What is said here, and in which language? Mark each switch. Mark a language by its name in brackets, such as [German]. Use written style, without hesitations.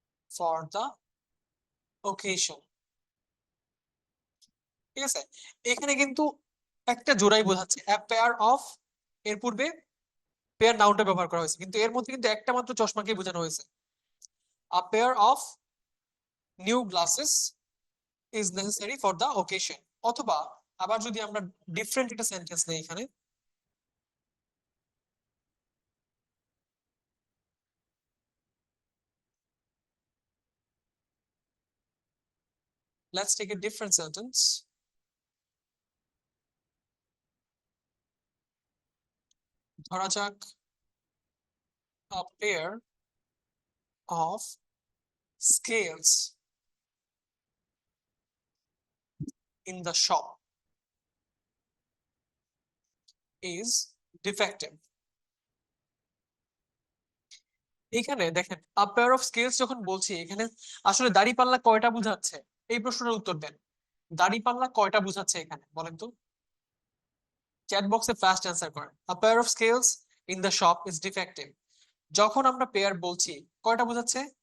[English] For the occasion. [Bangla] ঠিক আছে, এখানে কিন্তু একটা জোড়াই বোঝাচ্ছে, [English] a pair of, [Bangla] এর পূর্বে পেয়ার নাউনটা ব্যবহার করা হয়েছে, কিন্তু এর মধ্যে কিন্তু একটা মাত্র চশমাকে বোঝানো হয়েছে। [English] a pair of new glasses is necessary for the occasion। [Bangla] অথবা আবার যদি আমরা ডিফারেন্ট একটা সেন্টেন্স নেই এখানে, [English] let's take a different sentence। [Bangla] ধরা যাক [English] a pair of scales in the shop is defective। [Bangla] এখানে দেখেন [English] a pair of scales [Bangla] যখন বলছি, এখানে আসলে দাঁড়িপাল্লা কয়টা বোঝাচ্ছে? এই প্রশ্নের উত্তর দেন। দাঁড়িপাল্লা কয়টা বোঝাচ্ছে এখানে বলেন তো? চ্যাট বক্সে ফাস্ট অ্যান্সার করেন। [English] A pair of scales in the shop is defective. [Bangla] যখন আমরা পেয়ার বলছি কয়টা বোঝাচ্ছে?